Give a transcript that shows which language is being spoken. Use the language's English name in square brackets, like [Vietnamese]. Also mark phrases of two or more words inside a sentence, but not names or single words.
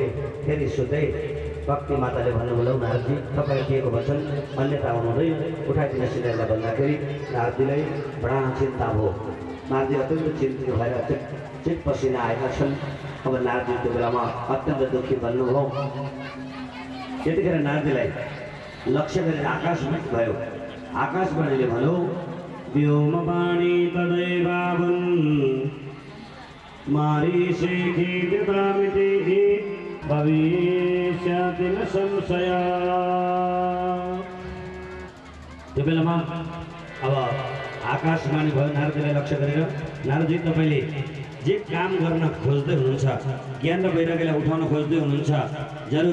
[Nepali] फेरि सुत्दै भक्ति माताले भन्नुभयो नारदजी तपाईँले दिएको वचन अन्यथा हुनुहुँदैन उठाइदिन सिधैलाई भन्दाखेरि नारदजीलाई बडा चिन्ता भयो नारदजी अत्यन्त चिन्तित भएर चित पसिना आएका छन् अब नारदजी त्यो बेलामा अत्यन्त दुःखी बन्नुभयो त्यतिखेर नारदजीलाई लक्ष्य गरेर आकाशवाणी भयो आकाशवाणीले भन्यो [Sanskrit] व्योमवाणी तदैवावन् मारीषे खीर्तितामिति भविष्यति न संशय [Nepali] त्यो बेलामा अब आकाशवाणी भयो नारदजीलाई लक्ष्य गरेर नारदजी तपाईँले जे काम गर्न खोज्दै हुनुहुन्छ ज्ञान र वैराग्यलाई उठाउन खोज्दै हुनुहुन्छ